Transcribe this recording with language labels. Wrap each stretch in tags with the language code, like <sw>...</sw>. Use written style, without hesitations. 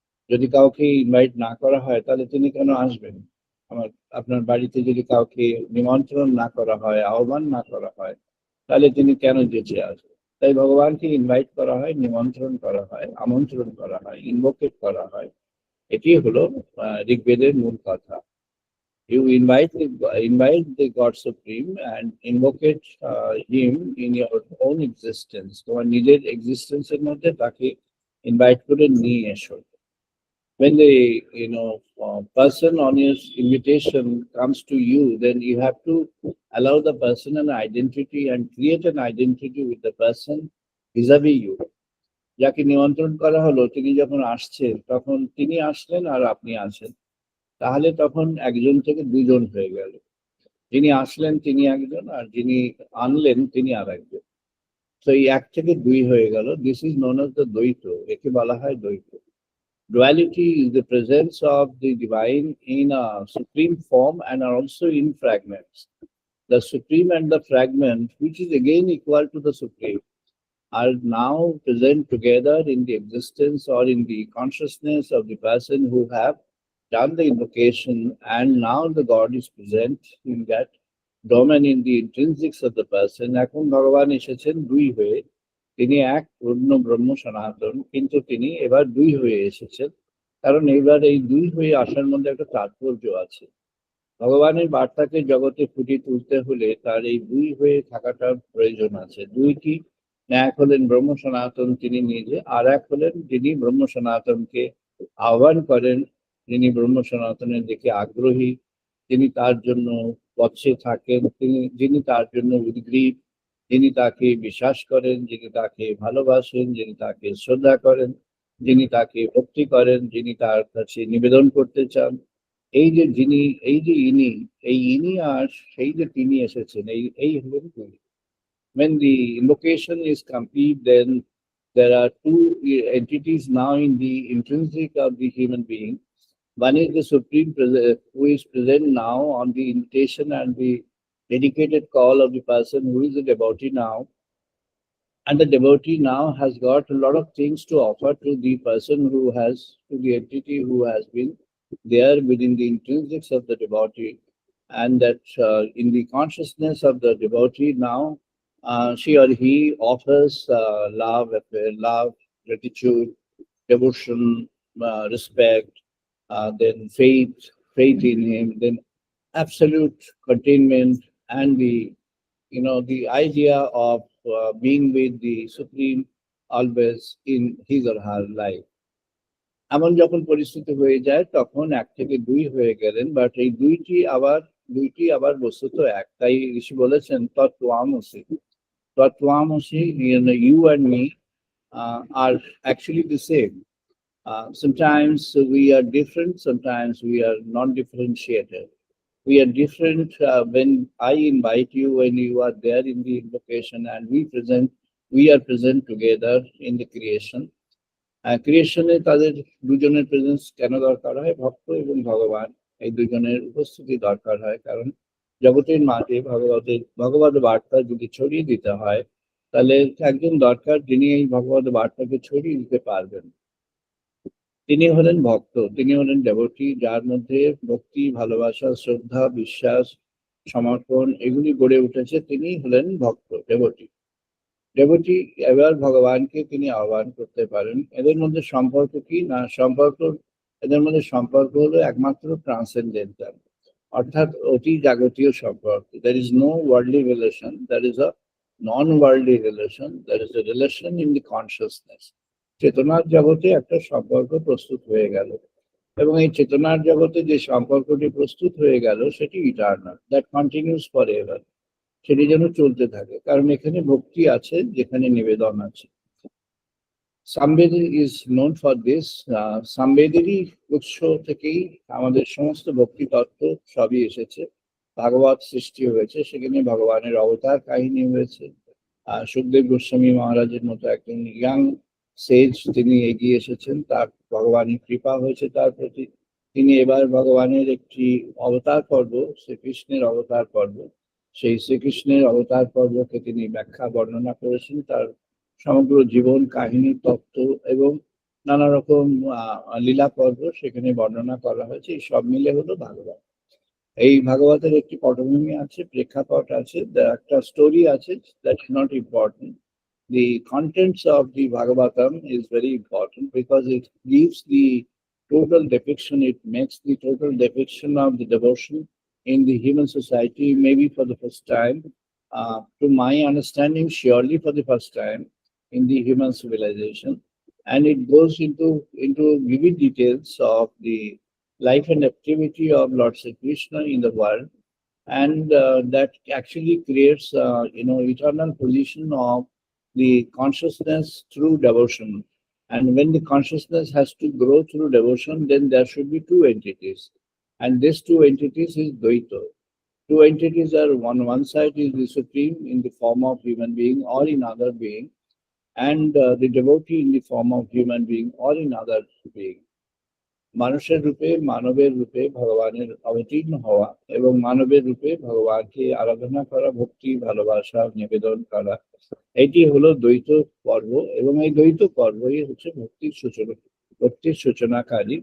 <bn>যদি কাউকে ইনভাইট না করা হয় তাহলে তিনি কেন আসবেন আপনার বাড়িতে যদি কাউকে নিমন্ত্রণ না করা হয় আহ্বান না করা হয় তাহলে তিনি কেন যেতে আসবেন তাই ভগবানকে ইনভাইট করা হয়, নিমন্ত্রণ করা হয়, আমন্ত্রণ করা হয়, ইনভোকেট করা হয়। এটি হলো ঋগ্বেদের মূল কথা।</bn> <en>You invite the God Supreme and invocate him in your own existence.</en> <bn>তোমার নিজের existence এর মধ্যে তাকে invite করে নিয়ে এসো।</bn> <en>When the person on your invitation comes to you, then you have to allow the person an identity and create an identity with the person vis-a-vis you.</en> <bn>যাকে নিমন্ত্রণ করা হলো তিনি যখন আসছেন তখন তিনি আসলেন আর আপনি আছেন, তাহলে তখন একজন থেকে দুজন হয়ে গেল। যিনি আসলেন তিনি একজন আর যিনি আনলেন তিনি আর একজন। তো এই এক থেকে দুই হয়ে গেল।</bn> <en>This is known as the দ্বৈত।</en> <bn>একে বলা হয় দ্বৈত।</bn> <en>Duality is the presence of the divine in a supreme form and also in fragments. The supreme and the fragment, which is again equal to the supreme, are now present together in the existence or in the consciousness of the person who have done the invocation, and now the God is present in that domain, in the intrinsics of the person.</en> <bn>এখন ভগবান এসেছেন দুই হয়ে, তিনি এক পূর্ণ ব্রহ্ম সনাতন, কিন্তু তিনি এবার দুই হয়ে এসেছেন, কারণ এবার এই দুই হয়ে আসার মধ্যে একটা তাৎপর্য আছে। ভগবানের বার্তাকে জগতে ফুটিয়ে তুলতে হলে তার এই দুই হয়ে থাকাটা প্রয়োজন আছে। দুইটি, এক হলেন ব্রহ্ম সনাতন তিনি নিজে, আর এক হলেন যিনি ব্রহ্ম সনাতনকে আহ্বান করেন, যিনি ব্রহ্ম সনাতনের দিকে আগ্রহী, যিনি তার জন্য পথে থাকেন, যিনি তার জন্য উদ্গ্রীব, যিনি তাকে বিশ্বাস করেন, যিনি তাকে ভালোবাসেন, যিনি তাকে শ্রদ্ধা করেন, যিনি তাকে ভক্তি করেন, যিনি তার কাছে নিবেদন করতে চান। এই যে যিনি, এই যে ইনি, এই ইনি আর সেই যে তিনি এসেছেন, এই হলেন তিনি।</bn> <en>When the invocation is complete, then there are two entities now in the intrinsic of the human being. One is the Supreme who is present now on the invitation and the dedicated call of the person who is a devotee now. And the devotee now has got a lot of things to offer to the person who has, to the entity who has been there within the intrinsics of the devotee. And that in the consciousness of the devotee now, she or he offers love, gratitude, devotion, respect, then faith in him, then absolute containment, and the idea of being with the Supreme always in his or her life.</en> <bn>এমন যখন পরিস্থিতি হয়ে যায় তখন এক থেকে দুই হয়ে গেলেন, বাট এই দুইটি আবার বস্তুত এক। তাই ঋষি বলেছেন তত্ত্বমসি।</bn> <en>তত্ত্বমসি, you and me are actually the same. Sometimes we are different, sometimes we are not differentiated. We are different when I invite you, when you are there in the invocation, and we are present together in the creation.</en> <bn>ক্রিয়েশনে তাদের দুজনের presence কেন দরকার হয়? ভক্ত এবং ভগবান এই দুজনের উপস্থিতি দরকার হয়, কারণ জগতের মাঝে ভগবত বার্তা যদি ছড়িয়ে দিতে হয় তাহলে একজন দরকার যিনি এই ভগবত বার্তাকে ছড়িয়ে দিতে পারবেন। তিনি হলেন ভক্ত, তিনি হলেন দেবতী, যার মধ্যে ভক্তি, ভালোবাসা, শ্রদ্ধা, বিশ্বাস, সমর্পণ এগুলি গড়ে উঠেছে। তিনি হলেন ভক্ত, দেবতী। দেবতী এবার ভগবানকে তিনি আহ্বান করতে পারেন। এদের মধ্যে সম্পর্ক কি না? এদের মধ্যে সম্পর্ক হলো একমাত্র ট্রান্সেন্ডেন্টাল, অর্থাৎ অতি জাগতীয় সম্পর্ক।</bn> <en>There is no worldly relation, there is a non-worldly relation, there is a relation in the consciousness.</en> <bn>চেতনার জগতে একটা সম্পর্ক প্রস্তুত হয়ে গেল, এবং এই চেতনার জগতে যে সম্পর্কটি প্রস্তুত হয়ে গেল সেটি</bn> <en>Eternal, that continues forever.</en> <bn>সেটি যেন চলতে থাকে, কারণ এখানে ভক্তি আছে, যেখানে নিবেদন আছে। সামবেদী</bn> <en>Is known for this.</en> <bn>সামবেদেরই উৎস থেকেই আমাদের সমস্ত ভক্তি তত্ত্ব সবই এসেছে। ভাগবত সৃষ্টি হয়েছে, সেখানে ভগবানের অবতার কাহিনী হয়েছে। সুখদেব গোস্বামী মহারাজের মতো একজন</bn> <en>young sage</en> <bn>তিনি এগিয়ে এসেছেন, তার ভগবানের কৃপা হয়েছে তার প্রতি। তিনি এবার ভগবানের একটি অবতার পর্ব, শ্রীকৃষ্ণের অবতার পর্ব, সেই শ্রীকৃষ্ণের অবতার পর্বকে তিনি ব্যাখ্যা বর্ণনা করেছেন। তার সমগ্র জীবন কাহিনী, তত্ত্ব এবং নানা রকম লীলা পর্ব সেখানে বর্ণনা করা হয়েছে। এই সব মিলে হলো ভাগবত। এই ভাগবতের একটি পটভূমি আছে, প্রেক্ষাপট আছে, একটা স্টোরি আছে,</bn> <en>That is not important. the contents of the Bhagavatam is very important because it gives the total depiction, it makes the total depiction of the devotion in the human society, maybe for the first time, to my understanding, surely for the first time in the human civilization. And it goes into vivid details of the life and activity of Lord Sri Krishna in the world, and that actually creates, eternal position of the consciousness through devotion. And when the consciousness has to grow through devotion, then there should be two entities, and these two entities is Dvaita. Two entities are one side is the supreme in the form of human being or in other being, and the devotee in the form of human being or in other being.</en> <bn>মানুষের রূপে মানবের রূপে ভগবানের অবতীর্ণ হওয়া এবং মানবের রূপে ভগবানকে আরাধনা করা, ভক্তি ভালোবাসা নিবেদন করা, এটি হলো দ্বৈত পর্ব। এবং এই দ্বৈত পর্বই হচ্ছে ভক্তির সূচনাকারী।</bn>